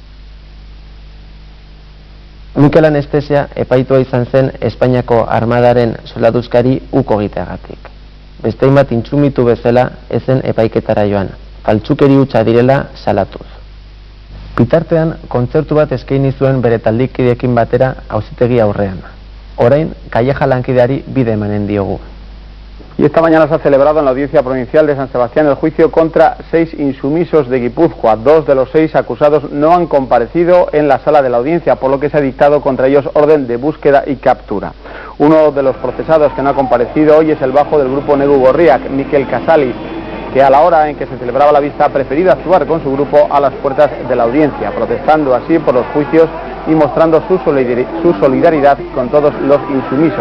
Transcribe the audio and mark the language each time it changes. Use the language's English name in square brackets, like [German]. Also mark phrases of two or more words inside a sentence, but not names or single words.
[Basque] Mikel Anestesia epaitua izan zen Espainiako armadaren soldaduzkari uko egiteagatik. beste hainbat intsumitu bezala ezen epaiketara joan, faltsukeri hutsa direla salatuz. Bitartean, kontzertu bat eskaini zuen bere taldikideekin batera auzitegi aurrean. Orain, Calleja lankideari bide emanen diogu. [Spanish] Y esta mañana se ha celebrado en la Audiencia Provincial de San Sebastián el juicio contra 6 insumisos de Guipúzcoa. 2 de los 6 acusados no han comparecido en la sala de la audiencia, por lo que se ha dictado contra ellos orden de búsqueda y captura. Uno de los procesados que no ha comparecido hoy es el bajo del grupo Negu Gorriak, Mikel Casalis, que a la hora en que se celebraba la vista ha preferido actuar con su grupo a las puertas de la audiencia, protestando así por los juicios y mostrando su solidaridad con todos los insumisos.